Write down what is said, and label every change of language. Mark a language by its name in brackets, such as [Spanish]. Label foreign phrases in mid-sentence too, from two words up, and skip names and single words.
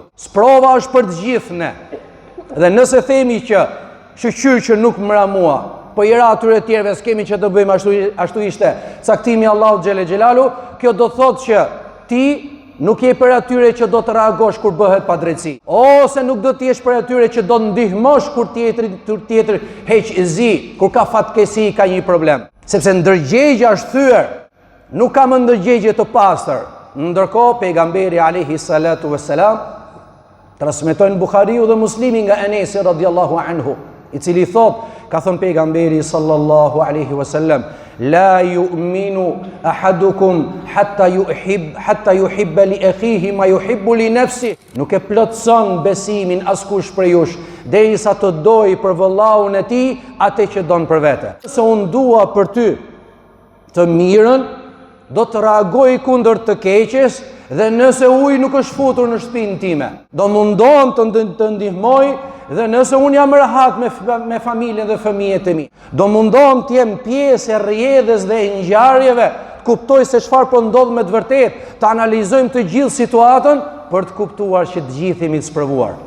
[Albanian] Sprova është për të gjithë ne. Dhe nëse themi që shqyr që nuk mëra mua, po i ra atyre tjerëve s'kemi që të bëjmë ashtu ishte caktimi Allahut [Arabic] جل جلاله, [Albanian] kjo do thotë që ti nuk je për atyre që do të reagosh kur bëhet padrejtësi, ose nuk do të jesh për atyre që do të ndihmosh kur tjetri heq zi, kur ka fatkesi, ka një problem. Sepse ndërgjegja është thyer, nuk ka më ndërgjegje të pastër. Ndërkohë pejgamberi [Arabic] عليه الصلاة والسلام [Albanian] transmetojnë Buhariu dhe Muslimi nga Enesi [Arabic] رضي الله عنه, [Albanian] i cili thot, ka thënë pejgamberi [Arabic] صلى الله عليه وسلم, لا يؤمن أحدكم حتى يحب لأخيه ما يحب لنفسه. [Albanian] Nuk e plotson besimin askush prej jush, derisa të doj për vëllaun e tij atë që don për vete. Se unë dua për ty të mirën, do të reagoj kundër të keqes, dhe nëse uji nuk është futur në shtëpinë time, do mundohem të ndihmoj, dhe nëse unë jam rahat me familjen dhe fëmijët e mi, do mundohem të jem pjesë e rrjedhës dhe e ngjarjeve, të kuptoj se çfarë po ndodh me të vërtetë, të analizojmë të gjithë situatën për të kuptuar që të gjithë jemi të sprovuar.